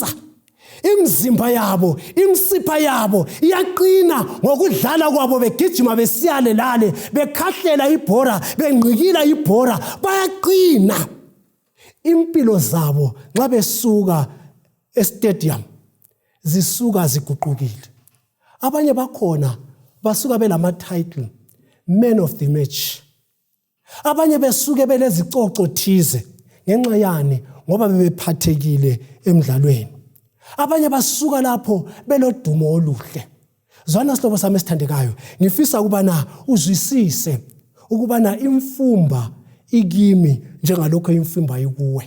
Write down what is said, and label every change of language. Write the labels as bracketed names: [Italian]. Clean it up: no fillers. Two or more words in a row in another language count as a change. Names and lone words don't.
[North Ndebele] Imzimba yabo, imsipha yabo iyaqina ngokudlala kwabo, begijima besiyale lale, bekhahlela ibhora, bengqikila ibhora, bayaqina. Impilo zabo nxa besuka estadium zisuka ziguqukile. Abanye bakhona basuka belama [English] title man of the match. [North Ndebele] Abanye besuke belezicoco thize ngenxa yani ngoba bebephathekile emidlalweni. Abanye basuka lapho belodumo oluhle. Zwana sihlobo sami esithandekayo, ngifisa ukubana uzwisise ukubana imfumba ikimi njengalokho imfumba ikuwe.